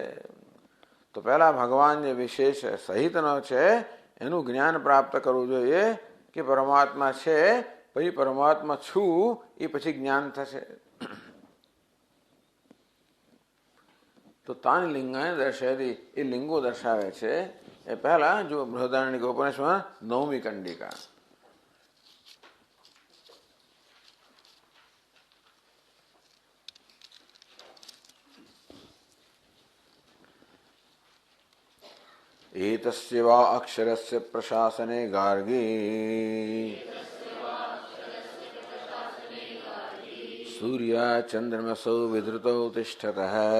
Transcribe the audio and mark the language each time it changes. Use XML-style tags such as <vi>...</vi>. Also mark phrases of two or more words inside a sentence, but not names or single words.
<gu>તો પહેલા ભગવાન જે વિશેષ સહિતનો છે એનું જ્ઞાન પ્રાપ્ત કરવું જોઈએ કે પરમાત્મા છે, પછી પરમાત્મા છું એ પછી જ્ઞાન થશે. તો તાન લિંગાને દર્શાવી, એ લિંગો દર્શાવે છે. એ પહેલા જો બૃહદારણ્યક ઉપનિષદમાં 9મી કંડિકા,</gu> <sa>एतस्य वा अक्षरस्य प्रशासने गार्गी सूर्या चंद्रमसौ विधृतौ तिष्ठतः.</sa>